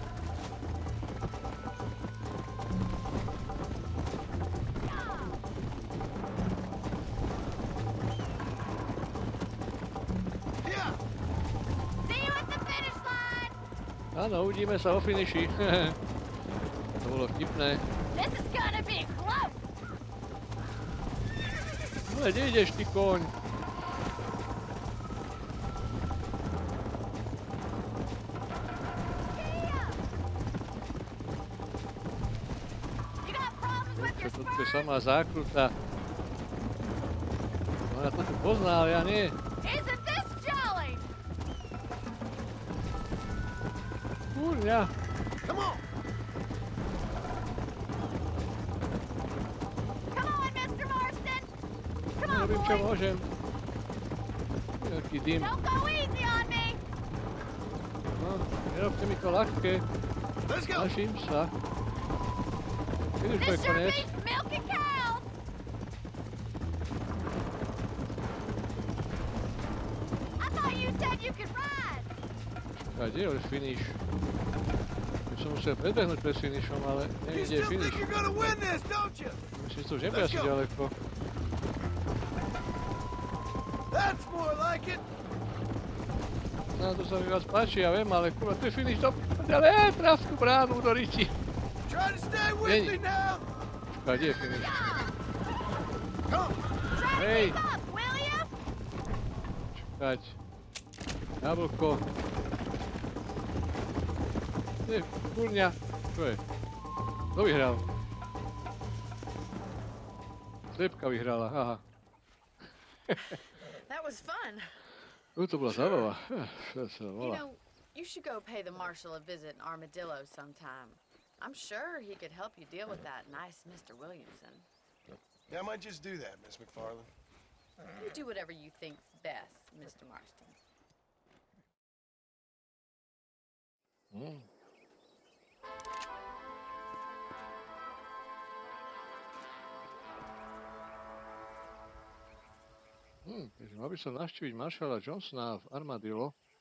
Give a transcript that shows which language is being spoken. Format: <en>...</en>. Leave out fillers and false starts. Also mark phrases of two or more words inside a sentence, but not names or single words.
<en>Yeah. See you at the finish line.</en> <sk>Áno, uvidíme sa o finiši. To bolo vtipné.</sk> <en>This is gonna be close.</en> <sk>Ale kde ideš, ty koň?</sk> <en>You got problems with your</en> <sk>Toto je</sk> <en>spurs?</en> <sk>samá zákruta. Ona to tu pozná, ale ja nie.</sk> <en>Isn't this jolly?</en> <sk>Kurňa.</sk> <en>Come on. Come on, Mr. Marston.</en> <sk>Robím, čo môžem. Nejaký dym.</sk> <en>Don't go easy on me!</en> <sk>No, nerobte mi to ľahké. Snažím sa. Keď už to je</sk> <en>This sure</en> <sk>koniec.</sk> <en>beats milking cows! I thought you said you could ride!</en> <sk>A kde je už finish? Už som musel predbehnúť pred finishom, ale neviem, kde je finish. Myslím, že to už nebude asi ďaleko. No, to sa mi vás páči, ja viem, ale kurva, to je finish do... Ale traf tú bránu do riti. Není. Počkaj, kde je finish? Hej! Čakať. Jablko. Kde je kurňa? Čo je? Kto vyhral? Slepka vyhrala, aha.</sk> <en>That was fun.</en> <sk>To bola zábava. Čo sa</sk> <en>You</en> <sk>volá?</sk> <en>know, you should go pay the marshal a visit in Armadillo sometime. I'm sure he could help you deal with that nice Mr. Williamson. Yeah, I might just do that, Miss McFarland. You do whatever you think's best, Mr. Marston.</en> <sk>Takže mal by som navštíviť maršala Johnsona v Armadillo.</sk>